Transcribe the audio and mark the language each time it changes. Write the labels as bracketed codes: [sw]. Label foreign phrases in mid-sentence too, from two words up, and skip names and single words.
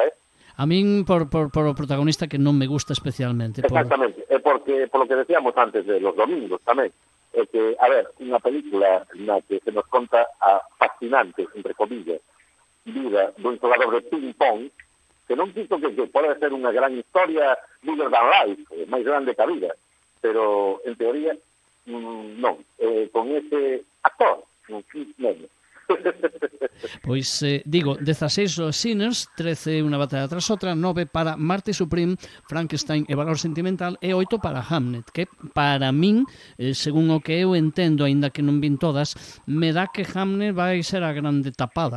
[gl] A min por o protagonista que non me gusta especialmente. Exactamente, é porque, [es] por lo que decíamos antes de los domingos [gl] tamén, é que, a ver, unha película na que se nos conta a fascinante, [es] entre comillas, [gl] vida dun xogador de ping-pong, que non quito que pode ser unha gran historia [en] bigger than life, [gl] máis grande que a vida, pero en teoría non, con ese actor, menos. Pois digo, 16 os Sinners, 13 Unha batalla tras outra, 9 para Marte Supreme, Frankenstein e Valor Sentimental e 8 para Hamnet, que para min, según o que eu entendo, aínda que non vin todas, me dá que Hamnet vai ser a grande tapada,